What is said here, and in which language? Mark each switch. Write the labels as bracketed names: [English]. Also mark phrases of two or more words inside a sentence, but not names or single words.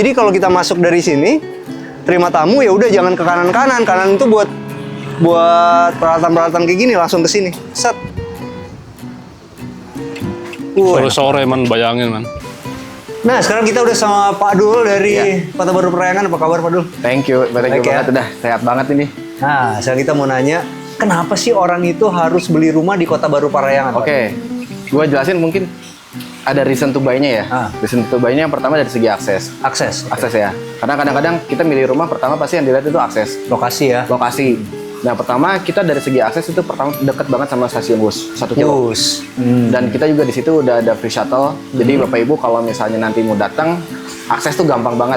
[Indonesian] Jadi kalau kita masuk dari sini, terima tamu ya udah jangan ke kanan-kanan. Kanan itu buat peralatan-peralatan kayak gini langsung ke sini. Set. Sore-sore, Man, bayangin, Man. Nah sekarang kita udah sama Pak Dul dari Kota Baru Parayangan. Apa kabar Pak Dul? [English] Thank you [Indonesian] Baik ya. banget, udah sehat banget ini. Nah, sekarang kita mau nanya, kenapa sih orang itu harus beli rumah di Kota Baru Parayangan? Pak? Oke, gue jelasin mungkin ada [English] reason to buy-nya [Indonesian] ya. [English] Reason to buy-nya [Indonesian] yang pertama dari segi akses. Akses. Oke. Akses ya. Karena kadang-kadang kita milih rumah pertama pasti yang dilihat itu akses. Lokasi ya. Lokasi. Nah pertama kita dari segi akses itu pertama dekat banget sama stasiun bus 1 kilo. Bus. Dan kita juga di situ udah ada [English] free shuttle. [Indonesian] Jadi Bapak Ibu kalau misalnya nanti mau datang, akses tuh gampang banget.